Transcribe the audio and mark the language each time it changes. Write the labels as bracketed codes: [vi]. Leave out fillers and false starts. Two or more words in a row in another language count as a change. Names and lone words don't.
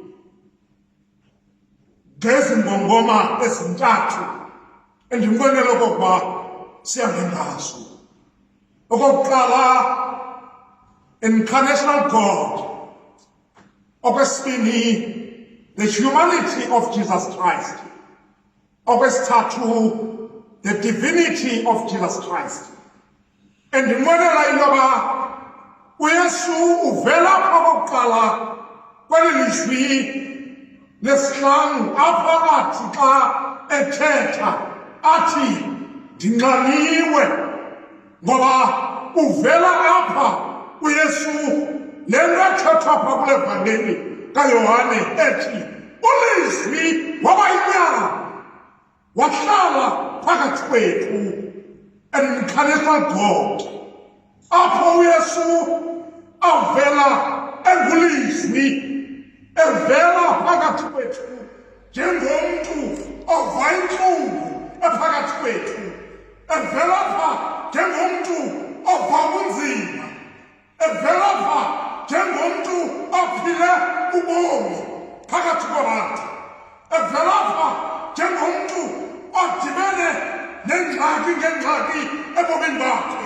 [xh] ngezi ngongoma ezintathu endinqwenela okokuba sihambe ngazo. [en] Okokuqala, incarnational God. [xh] Okwesibini, [en] the humanity of Jesus Christ. Okwesithathu, the divinity of Jesus Christ. [xh] Endinqwenela into yoba uYesu uvela apha okokuqala kweli lizwi lesihlanu, apha athi xa ethetha athi ndinxaniwe, ngoba uvela apha uYesu le nto ethethwa apha kule vangeli kaYohane ethi ulizwi waba yinyama wahlala phakathi kwethu, [en] an incarnate God, [xh] apho uYesu avela engulizwi, evela phakathi kwethu njengomntu ova intlungu ephakathi kwethu, evela pha njengomntu ova ubunzima, evela pha njengomntu ophile ubomi phakathi kwabantu, evela pha njengomntu odibene nengxaki ngengxaki ebomini bakhe.